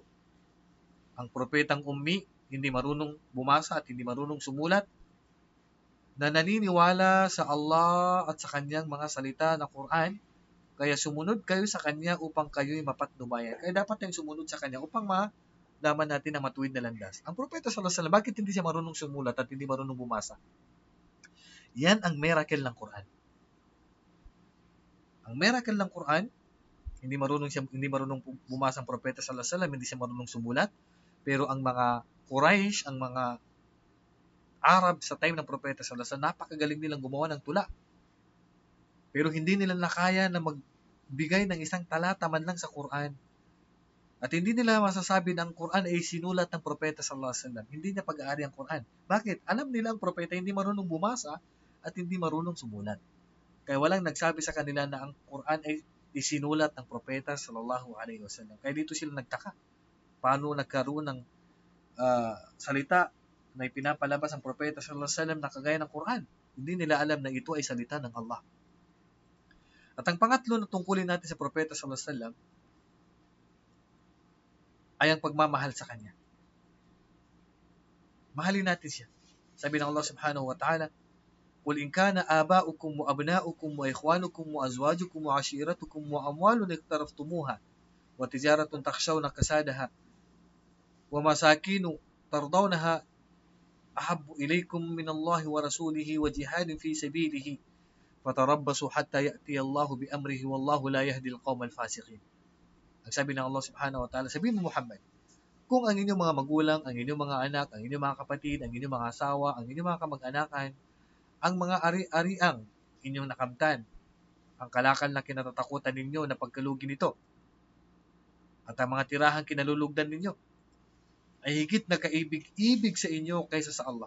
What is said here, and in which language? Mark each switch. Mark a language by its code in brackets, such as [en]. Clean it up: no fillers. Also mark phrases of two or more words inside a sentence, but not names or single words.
[tl] Ang propetang ummi, hindi marunong bumasa at hindi marunong sumulat, na naniniwala sa Allah at sa Kanyang mga salita na Quran, kaya sumunod kayo sa Kanya upang kayo'y mapatnubayan. Kaya dapat tayong sumunod sa Kanya upang malaman natin ang matuwid na landas. Ang propeta [ar] صلى الله عليه وسلم, [tl] bakit hindi siya marunong sumulat at hindi marunong bumasa? Yan ang miracle ng Quran. Ang miracle ng Quran, hindi marunong bumasa ang propeta [ar] صلى الله عليه وسلم, [tl] hindi siya marunong sumulat, pero ang mga Quraysh, ang mga Arab sa time ng propeta [ar] صلى الله عليه وسلم, [tl] napakagaling nilang gumawa ng tula. Pero hindi nila nakaya na magbigay ng isang talata man lang sa Quran. At hindi nila masasabi na ang Quran ay sinulat ng propeta [ar] صلى الله عليه وسلم. [tl] Hindi niya pag-aari ang Quran. Bakit? Alam nila ang propeta hindi marunong bumasa at hindi marunong sumulat. Kaya walang nagsabi sa kanila na ang Quran ay isinulat ng propeta [ar] صلى الله عليه وسلم. [tl] Kaya dito sila nagtaka. Paano nagkaroon ng salita na ipinapalabas ang propeta [ar] صلى الله عليه وسلم [tl] na kagaya ng Quran? Hindi nila alam na ito ay salita ng Allah. At ang pangatlo na tungkulin natin sa propeta [ar] صلى الله عليه وسلم [tl] ay ang pagmamahal sa kanya. Mahalin natin siya. Sabi ng Allah [ar] سبحانه وتعالى, قُلْ إِنْ كَانَ آبَاؤُكُمْ وَأَبْنَاؤُكُمْ وَإِخْوَانُكُمْ وَأَزْوَاجُكُمْ وَعَشِيرَتُكُمْ وَأَمْوَالٌ اقْتَرَفْتُمُوهَا وَتِجَارَةٌ تَخْشَوْنَ كَسَادَهَا وَمَسَاكِنُ تَرْضَوْنَهَا أَحَبُّ إِلَيْكُمْ مِنَ اللَّهِ وَرَسُولِهِ وَجِهَادٍ فِي سَبِيلِهِ فَتَرَبَّصُوا حَتَّى يَأْتِيَ اللَّهُ بِأَمْرِهِ وَاللَّهُ لَا يَهْدِي الْقَوْمَ الْفَاسِقِينَ. [tl] Ang sabi ng Allah [ar] سبحانه وتعالى, [tl] sabihin mo Muhammad, kung ang inyong mga magulang, ang inyong mga anak, ang inyong mga kapatid, ang inyong mga asawa, ang inyong mga kamag-anakan, ang mga ari-ariang inyong nakamtan, ang kalakal na kinatatakutan ninyo na pagkalugi nito, at ang mga tirahang kinalulugdan ninyo, ay higit na kaibig-ibig sa inyo kaysa sa Allah.